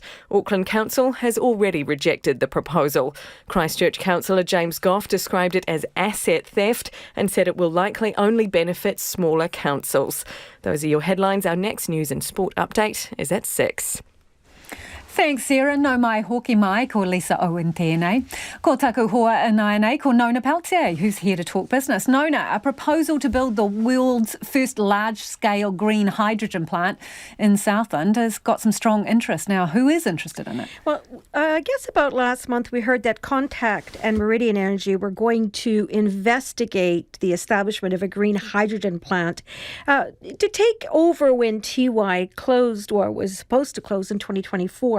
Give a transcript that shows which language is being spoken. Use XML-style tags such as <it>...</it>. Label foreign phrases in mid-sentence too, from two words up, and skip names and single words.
<en>Auckland Council has already rejected the proposal. Christchurch councillor James Goff described it as asset theft and said it will likely only benefit smaller councils. Those are your headlines. Our next news and sport update is at 6. Thanks, Sarah.</en> <mi>No mai hoki mai, ko Lisa Owen tēnei. Ko taku hoa anai nei, ko Nona Peltier,</mi> <en>who's here to talk business. Nona, a proposal to build the world's first large-scale green hydrogen plant in Southland has got some strong interest. Now, who is interested in it? Well, I guess about last month we heard that Contact and Meridian Energy were going to investigate the establishment of a green hydrogen plant to take over when TY closed, or was supposed to close in 2024.</en>